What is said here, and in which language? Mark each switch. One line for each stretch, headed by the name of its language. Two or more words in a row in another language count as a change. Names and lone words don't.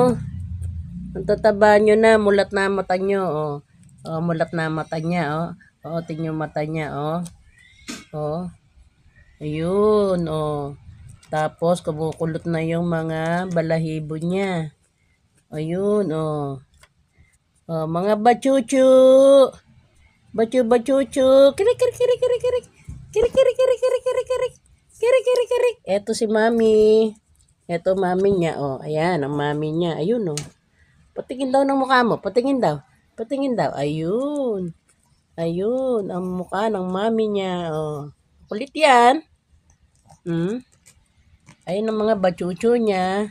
Filipino: Ang tataba nyo na, mulat na ang mata nyo oh. Oh, mulat na ang mata niya oh. Oh, tingnan yung mata niya oh. Oh. Ayun oh. Tapos kumukulot na yung mga balahibo niya. Ayun oh. Oh, mga bachuchu. Bachu-bachuchu. Kirik, kirik, kirik, kirik, kirik. Kirik, kirik, kirik, kirik, kirik, kirik. Kirik, kirik, kirik. Eto si Mami. Eto Mami niya. Oh, ayan, ang Mami niya. Ayun, oh. Patingin daw ng mukha mo. Patingin daw. Patingin daw. Ayun. Ayun, ang mukha ng Mami niya. Oh. Kulit yan. Hmm? Ayun ang mga bachuchu niya.